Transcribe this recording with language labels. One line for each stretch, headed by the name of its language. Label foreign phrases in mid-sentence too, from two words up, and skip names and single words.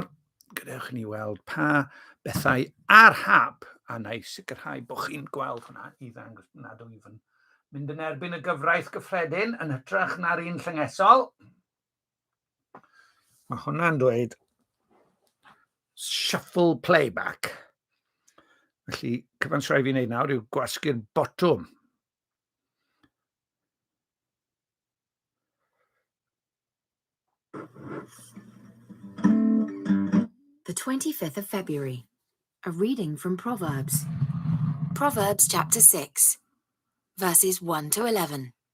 Welsh: Gadewch ni weld pa bethau ar hap, a na I sicrhau bod chi'n gweld hwnna I ddangos nad wyf yn mynd yn erbyn y gyfraith gyffredin yn hytrach na'r un llyngesol. Mae hwnna'n dweud
English: shuffle playback.
Welsh: Felly, cyfan rhaid fi wneud nawr yw gwasgu'r botwm.
English: The 25th of February, a reading from Proverbs. Proverbs chapter 6, verses 1 to 11.